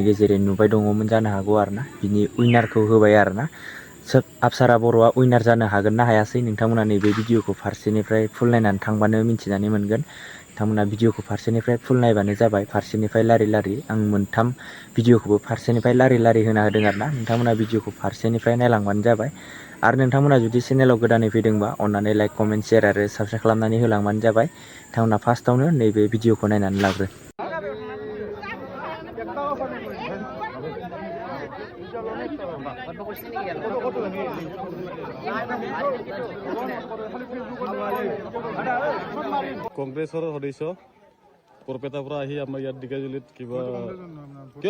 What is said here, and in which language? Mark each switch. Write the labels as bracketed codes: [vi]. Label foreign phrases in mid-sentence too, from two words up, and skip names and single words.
[brx] गेजेरजों नुबाय दङमोन जानो हागौ आरो ना बिनि उइनारखौ होबाय आरो ना अपसारा बर'आ उइनार जानो हागोन ना हायासै नोंथांमोना नैबे भिडिअ'खौ फारसेनिफ्राय फुल नायनानै थांबानो मिन्थिनानै मोनगोन नोंथांमोना भिडिअ'खौ फारसेनिफ्राय फुल नायबानो जाबाय फारसेनिफ्राय लारि आं मोनथाम भिडिअ'खौबो फारसेनिफ्राय लारि होना होदों आरो ना नोंथांमोना भिडिअ'खौ फारसेनिफ्राय नायलांबानो जाबाय आरो नोंथांमोना जुदि चेनेलाव गोदानै फैदोंबा अन्नानै [en] like comment share [brx] आरो साबस्क्राइब खालामनानै होलांबानो जाबाय नोंथांमोना फार्स्टआवनो नैबे भिडिअ'खौ नायनानै लाग्रो [as] কংগ্ৰেছৰ সদস্য বৰপেটাৰ পৰা আহি আমাৰ ইয়াত ডিগাজুলিত কিবা কিয়